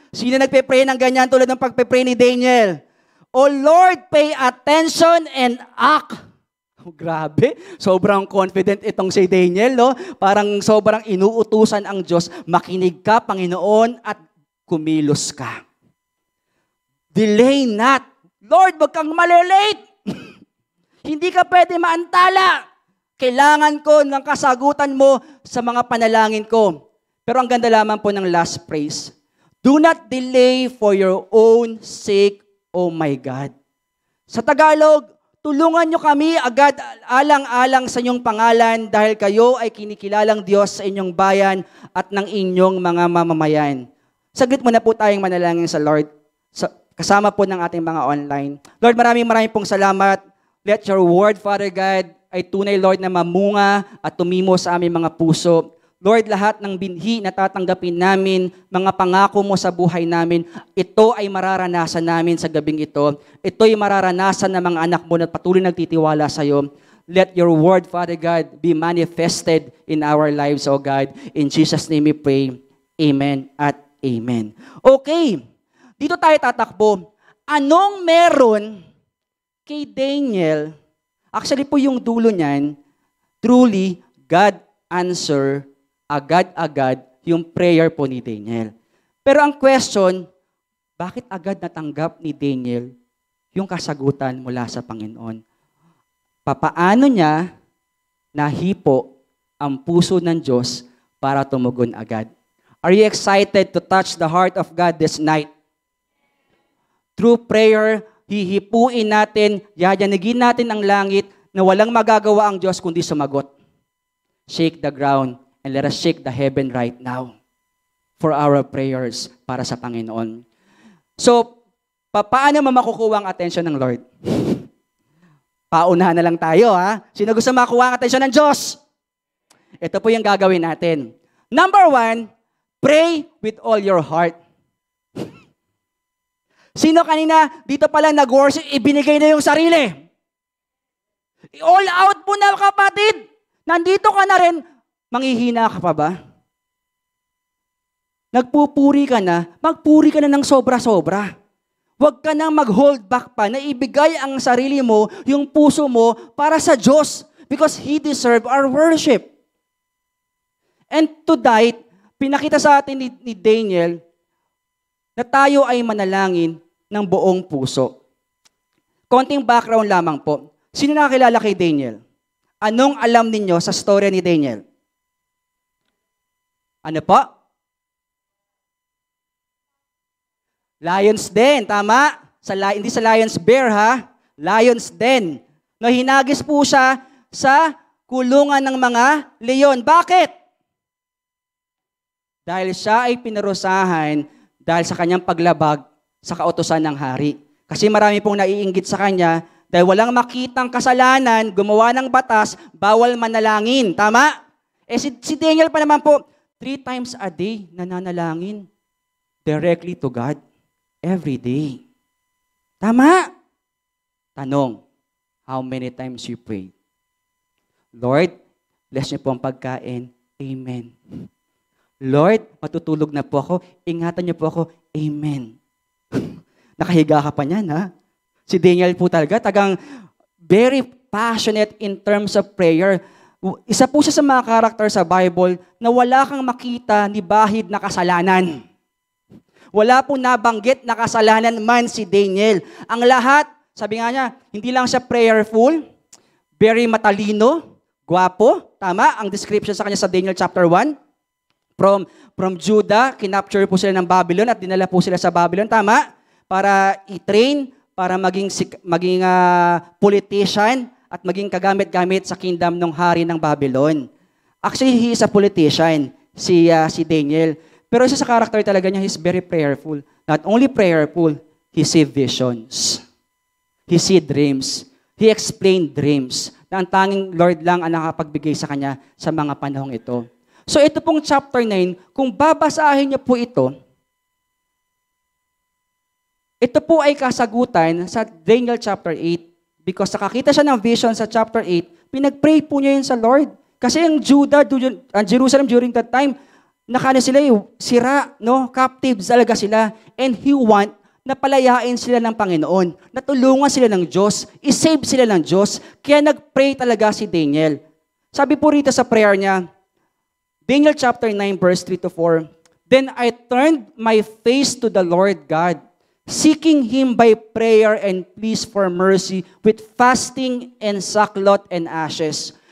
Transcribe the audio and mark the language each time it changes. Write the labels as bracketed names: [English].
[Filipino] Sino nagpe-pray ng ganyan tulad ng pagpe-pray ni Daniel? [English] O Lord, pay attention and act. [Filipino] Oh, grabe. Sobrang confident itong si Daniel, no? Parang sobrang inuutusan ang Diyos. Makinig ka, Panginoon, at kumilos ka. [English] Delay not. [Filipino] Lord, wag kang malilate. Hindi ka pwede maantala. Kailangan ko ng kasagutan mo sa mga panalangin ko. Pero ang ganda lamang po ng last phrase. [English] Do not delay for your own sake, oh my God. [Filipino] Sa Tagalog, tulungan nyo kami agad alang-alang sa inyong pangalan dahil kayo ay kinikilalang Diyos sa inyong bayan at ng inyong mga mamamayan. Saglit muna po tayong manalangin sa Lord. Kasama po ng ating mga online. Lord, maraming pong salamat. [English] Let your word, Father God, [Filipino] ay tunay, Lord, na mamunga at tumimo sa aming mga puso. Lord, lahat ng binhi na tatanggapin namin, mga pangako mo sa buhay namin, ito ay mararanasan namin sa gabing ito. Ito ay mararanasan ng mga anak mo na patuloy nagtitiwala sa iyo. [English] Let your word, Father God, be manifested in our lives, [Filipino] O God. [English] In Jesus' name we pray. Amen at amen. [Filipino] Okay, dito tayo tatakbo. Anong meron kay Daniel? Actually po yung dulo niyan, [English] truly, God answer [Filipino] agad-agad yung prayer po ni Daniel. Pero ang question, bakit agad natanggap ni Daniel yung kasagutan mula sa Panginoon? Papaano niya nahipo ang puso ng Diyos para tumugon agad? [English] Are you excited to touch the heart of God this night? Through prayer, [Filipino] hihipuin natin, yayanigin natin ang langit na walang magagawa ang Diyos kundi sumagot. [English] Shake the ground and let us shake the heaven right now for our prayers [Filipino] para sa Panginoon. So, paano makukuha ang atensyon ng Lord? Paunahan na lang tayo, ha? Sino gusto makuha ang atensyon ng Diyos? Ito po yung gagawin natin. [English] Number 1, pray with all your heart. [Filipino] Sino kanina dito pala nag-worship, ibinigay na yung sarili? All out po na, kapatid. Nandito ka na rin, manghihina ka pa ba? Nagpupuri ka na, magpuri ka na ng sobra-sobra. Huwag ka nang mag-hold back pa na ibigay ang sarili mo, yung puso mo, para sa Diyos. [English] Because He deserves our worship. And tonight, [Filipino] pinakita sa atin ni Daniel na tayo ay manalangin ng buong puso. Konting background lamang po. Sino nakakilala kay Daniel? Anong alam ninyo sa storya ni Daniel? Ano po? Lion's Den, tama? Hindi sa Lion's Bear, ha? Lion's Den. No, hinagis po siya sa kulungan ng mga leon. Bakit? Dahil siya ay pinarusahan dahil sa kanyang paglabag sa kautusan ng hari. Kasi marami pong naiinggit sa kanya dahil walang makitang kasalanan, gumawa ng batas, bawal manalangin. Tama? Si Daniel pa naman po, [English] 3 times a day nananalangin directly to God. Every day. Tama? Tanong, how many times you pray? [Filipino] Lord, bless niyo po ang pagkain. Amen. Lord, matutulog na po ako. Ingatan niyo po ako. Amen. Nakahiga ka pa niyan, ha? Si Daniel po talaga, [English] very passionate in terms of prayer. [Filipino] Isa po siya sa mga karakter sa Bible na wala kang makita ni bahid na kasalanan. Wala po nabanggit na kasalanan man si Daniel. Ang lahat, sabi nga niya, hindi lang siya prayerful, very matalino, gwapo, tama? Ang description sa kanya sa Daniel chapter 1. From Judah, kinapture po sila ng Babylon at dinala po sila sa Babylon, tama? Para i-train, para maging politician at maging kagamit-gamit sa kingdom ng hari ng Babylon. [English] Actually, he is a politician, si Daniel. [Filipino] Pero isa sa karakter talaga niya, [English] he's very prayerful. [Filipino] Not only prayerful, [English] he see visions. He see dreams. He explained dreams [Filipino] na ang tanging Lord lang ang nakapagbigay sa kanya sa mga panahong ito. So ito pong chapter 9, kung babasahin niyo po ito po ay kasagutan sa Daniel chapter 8 [English] because nakakita [Filipino] siya ng vision sa chapter 8, pinag-pray po niya yun sa Lord. Kasi ang Judah, ang Jerusalem during that time, sira, no? [English] Captives talaga sila. And He want [Filipino] na palayain sila ng Panginoon. Natulungan sila ng Diyos. I-save sila ng Diyos. Kaya nag-pray talaga si Daniel. Sabi po rito sa prayer niya, [English] Daniel chapter 9 verse 3-4, Then I turned my face to the Lord God, seeking Him by prayer and pleas for mercy with fasting and sackcloth and ashes.